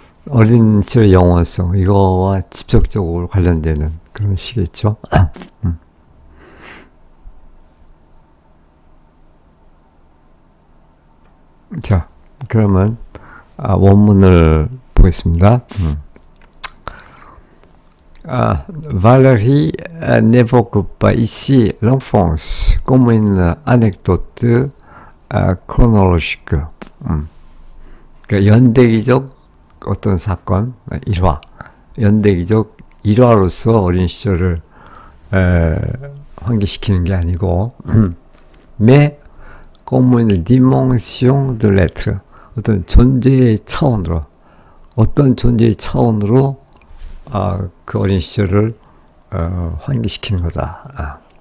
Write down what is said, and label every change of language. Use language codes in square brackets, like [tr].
[ko] 어린 시절 영원성, 이거와 직접적으로 관련되는 그런 시겠죠. 자, 그러면 원문을 보겠습니다. [fr] Valérie n'évoque pas ici l'enfance comme une anecdote chronologique. [ko] 그러니까 연대기적 어떤 사건, 일화, 연대기적 일화로서 어린 시절을 환기시키는 게 아니고, [fr] mais comme une dimension de l'être, [ko] 어떤 존재의 차원으로, 어떤 존재의 차원으로 그 어린 시절을 환기시키는 거다.